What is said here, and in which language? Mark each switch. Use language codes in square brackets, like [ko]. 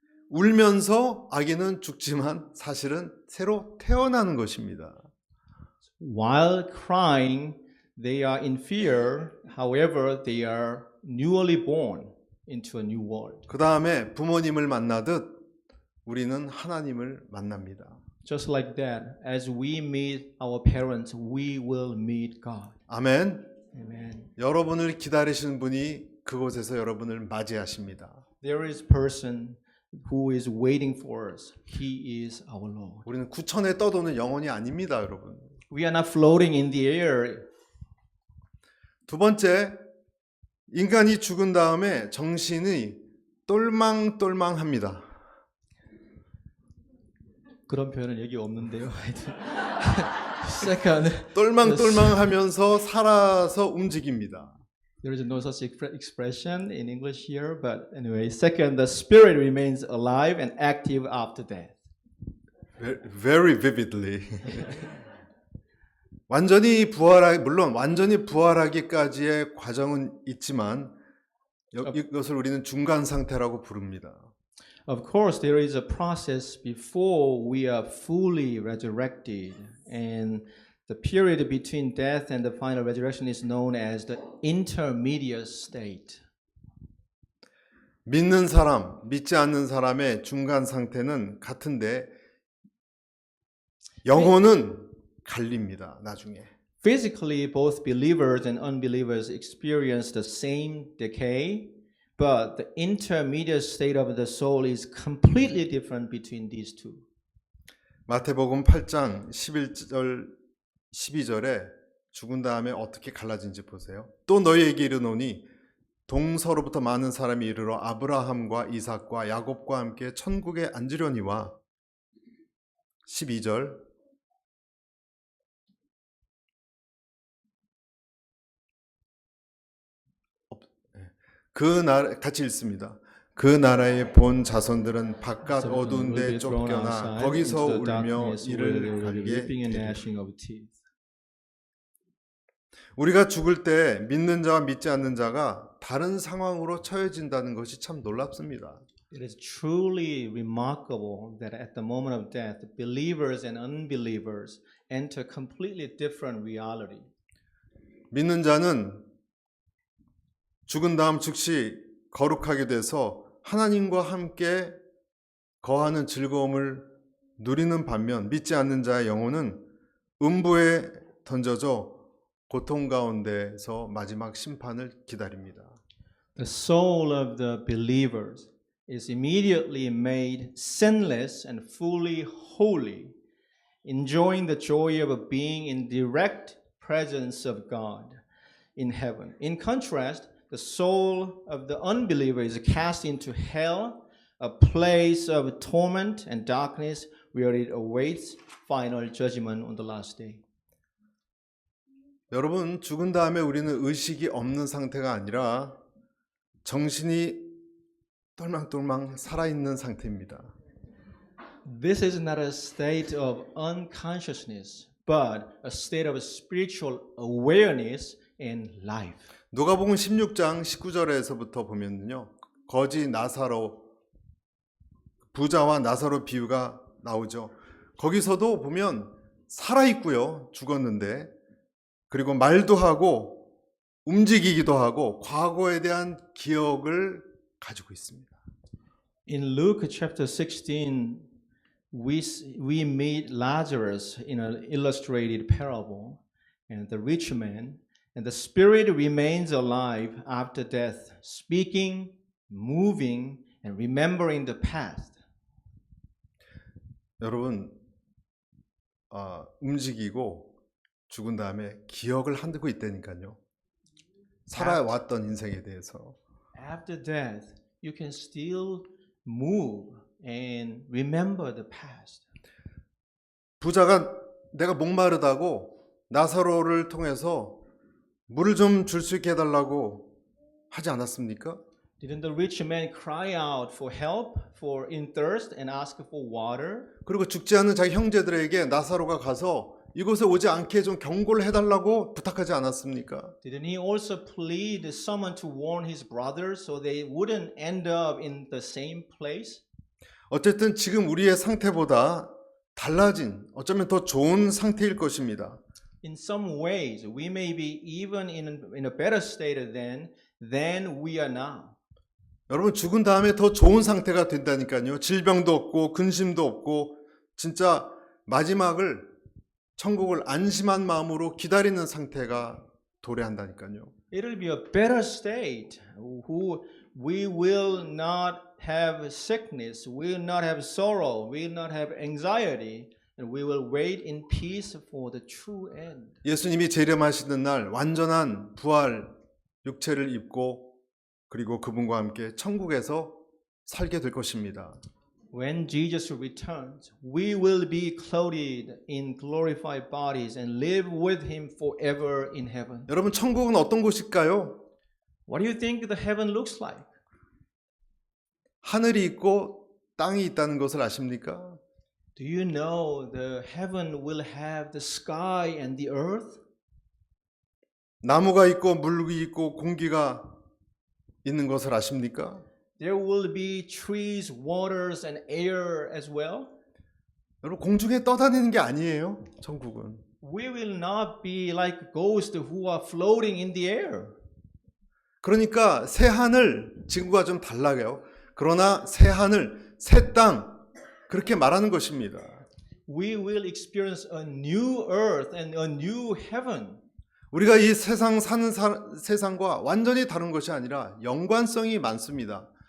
[ko] 울면서 아기는 죽지만 사실은 새로 태어나는 것입니다. [en] While crying, they are in fear. However, they are newly born into a new world. [ko] 그 다음에 부모님을 만나듯 우리는 하나님을 만납니다. [en] Just like that, as we meet our parents, we will meet God. [ko] 아멘. [en] Amen. [ko] 여러분을 기다리시는 분이 그곳에서 여러분을 맞이하십니다. [en] There is a person who is waiting for us. He is our Lord. [ko] 우리는 구천에 떠도는 영혼이 아닙니다, 여러분. [en] We are not floating in the air. [ko] 두 번째, 인간이 죽은 다음에 정신이 똘망똘망합니다. 그런 표현은 여기 없는데요. [en] Second, [ko] 똘망똘망하면서 살아서 움직입니다. [en] there is no such expression in English here, but anyway. Second, the spirit remains alive and active after death. Very vividly. [ko] 물론 완전히 부활하기까지의 과정은 있지만 이것을 우리는 중간 상태라고 부릅니다. [en] Of course, there is a process before we are fully resurrected, and the period between death and the final resurrection is known as the intermediate state. [ko] 믿는 사람, 믿지 않는 사람의 중간 상태는 같은데 영혼은 갈립니다, 나중에. [en] Physically, both believers and unbelievers experience the same decay, but the intermediate state of the soul is completely different between these two. [ko] 마태복음 8장 11절 12절에 죽은 다음에 어떻게 갈라진지 보세요. 또 너희에게 이르노니 동서로부터 많은 사람이 이르러 아브라함과 이삭과 야곱과 함께 천국에 앉으려니와 12절 같이 읽습니다. 그 나라의 본 자손들은 바깥 어두운 데 쫓겨나 거기서 울며 이를 갈게 되리라. 우리가 죽을 때 믿는 자와 믿지 않는 자가 다른 상황으로 처해진다는 것이 참 놀랍습니다. [en] It is truly remarkable that at the moment of death, believers and unbelievers enter completely different reality. [ko] 믿는 자는 죽은 다음 즉시 거룩하게 돼서 하나님과 함께 거하는 즐거움을 누리는 반면 믿지 않는 자의 영혼은 음부에 던져져 고통 가운데서 마지막 심판을 기다립니다. [en] The soul of the believers is immediately made sinless and fully holy, enjoying the joy of being in direct presence of God in heaven. In contrast, the soul of the unbeliever is cast into hell, a place of torment and darkness where it awaits final judgment on the last day. [ko] 여러분, 죽은 다음에 우리는 의식이 없는 상태가 아니라 정신이 똘망똘망 살아있는 상태입니다. [en] This is not a state of unconsciousness, but a state of spiritual awareness and life. [ko] 누가복음 16장 19절에서부터 보면요. 거지 나사로 부자와 나사로 비유가 나오죠. 거기서도 보면 살아 있고요. 죽었는데 그리고 말도 하고 움직이기도 하고 과거에 대한 기억을 가지고 있습니다. [en] In Luke chapter 16, we meet Lazarus in an illustrated parable, and the rich man, and the spirit remains alive after death, speaking, moving, and remembering the past. [ko] 여러분 움직이고 죽은 다음에 기억을 하고 있다니까요. 살아왔던 인생에 대해서. [en] After death, you can still move and remember the past. [ko] 부자가 내가 목마르다고 나사로를 통해서 물을 좀 줄 수 있게 해달라고 하지 않았습니까? [en] Didn't the rich man cry out for help, for in thirst, and ask for water? [ko] 그리고 죽지 않은 자기 형제들에게 나사로가 가서 이곳에 오지 않게 좀 경고를 해달라고 부탁하지 않았습니까? [en] Didn't he also plead someone to warn his brothers so they wouldn't end up in the same place? [ko] 어쨌든 지금 우리의 상태보다 달라진 어쩌면 더 좋은 상태일 것입니다. [en] In some ways, we may be even in a better state than we are now. [ko] 여러분 죽은 다음에 더 좋은 상태가 된다니까요. 질병도 없고 근심도 없고 진짜 마지막을 천국을 안심한 마음으로 기다리는 상태가 도래한다니까요. [en] It'll be a better state. We will not have sickness, we will not have sorrow, we will not have anxiety, and we will wait in peace for the true end. [ko] 예수님이 재림하시는 날 완전한 부활 육체를 입고 그리고 그분과 함께 천국에서 살게 될 것입니다. [en] When Jesus returns, we will be clothed in glorified bodies and live with him forever in heaven. [ko] 여러분 천국은 어떤 곳일까요? [en] What do you think the heaven looks like? [ko] 하늘이 있고 땅이 있다는 것을 아십니까? [en] Do you know the heaven will have the sky and the earth? [ko] 나무가 있고 물이 있고 공기가 있는 것을 아십니까? [en] There will be trees, waters, and air as well. [ko] 여러분 공중에 떠다니는 게 아니에요. 천국은. [en] We will not be like ghosts who are floating in the air. [ko] 그러니까 새 하늘, 지구가 좀 달라요. 그러나 새 하늘, 새 땅 그렇게 말하는 것입니다. [en] We will experience a new earth and a new heaven. [ko] 우리가 이 세상 사는 세상과 완전히 다른 것이 아니라 연관성이 많습니다.